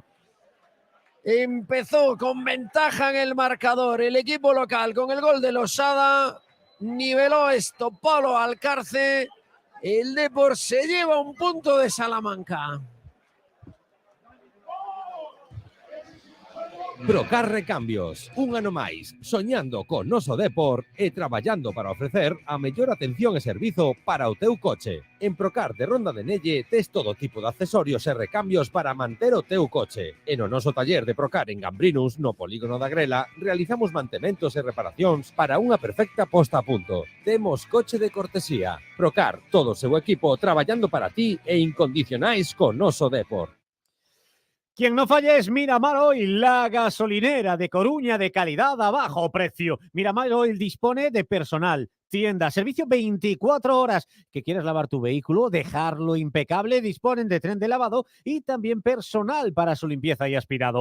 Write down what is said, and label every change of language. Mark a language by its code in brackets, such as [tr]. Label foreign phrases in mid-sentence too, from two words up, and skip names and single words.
[es] Empezó con ventaja en el marcador. El equipo local con el gol de Losada niveló esto. Pablo Valcarce. El Depor se lleva un punto de Salamanca. [gl] Procar Recambios, un ano máis, soñando con noso Depor e traballando para ofrecer a mellor atención e servizo para o teu coche. En Procar de Ronda de Nelle tes todo tipo de accesorios e recambios para manter o teu coche. E no noso taller de Procar en Gambrinus, no polígono da Grela, realizamos mantementos e reparacións para unha perfecta posta a punto. Temos coche de cortesía. Procar, todo o seu equipo traballando para ti e incondicionais con noso Depor. [es] Quien no falla es Miramar Oil, la gasolinera de Coruña de calidad a bajo precio. Miramar Oil dispone de personal, tienda, servicio 24 horas. ¿Que quieres lavar tu vehículo, dejarlo impecable? Disponen de tren de lavado y también personal para su limpieza y aspirado.